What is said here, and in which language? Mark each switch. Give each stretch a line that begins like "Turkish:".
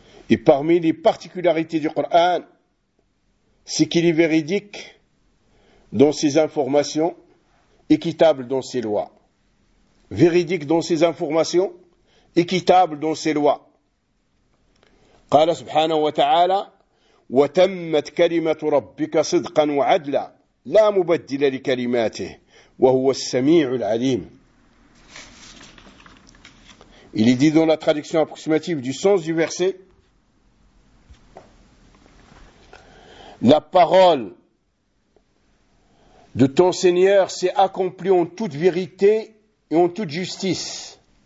French: Et parmi les particularités du Coran, c'est qu'il est véridique dans ses informations, équitable dans ses lois. Véridique dans ses informations, équitable dans ses lois.
Arabic: قال سبحانه وتعالى وتمت كلمة ربك صدقا وعدلا لا مبدل لكلماته وهو السميع العليم.
French: Il est dit dans la traduction approximative du sens du verset: la parole de ton Seigneur s'est accomplie en toute vérité et en toute justice.